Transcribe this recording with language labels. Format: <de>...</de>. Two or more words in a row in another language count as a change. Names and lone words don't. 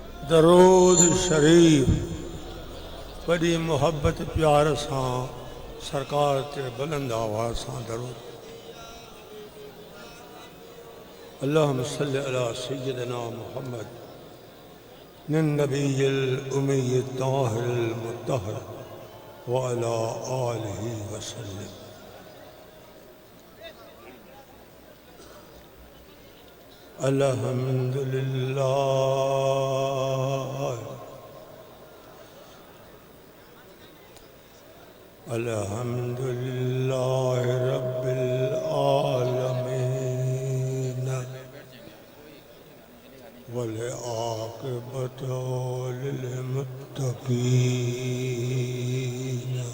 <pa>درود شریف بڑی محبت پیار ساں سرکار تے بلند آواز ساں درود.</pa> <ar>اللہم صل علی سیدنا محمد نبی الامی الطاہر المطہر وعلی آلہ وسلم. الحمد للہ الحمد للہ رب العالمین والعاقبۃ للمتقین.</ar>